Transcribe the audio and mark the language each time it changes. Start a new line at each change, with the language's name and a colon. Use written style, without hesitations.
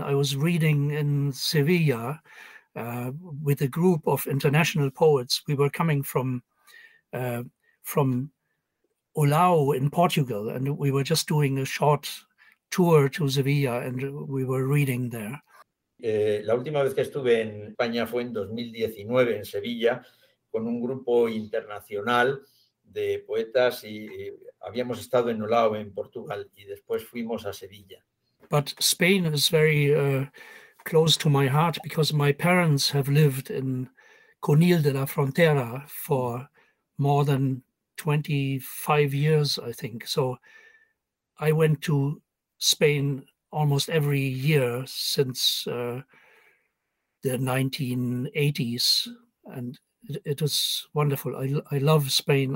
English: I was reading in Sevilla with a group of international poets. We were coming from Olhão in Portugal, and we were just doing a short tour to Sevilla, and we were reading there.
Spanish: La última vez que estuve en España fue en 2019, en Sevilla, con un grupo internacional de poetas, y habíamos estado en Olhão en Portugal y después fuimos a Sevilla.
English: But Spain is very close to my heart because my parents have lived in Conil de la Frontera for more than 25 years, I think. So I went to Spain almost every year since the 1980s, and it is wonderful. I love Spain.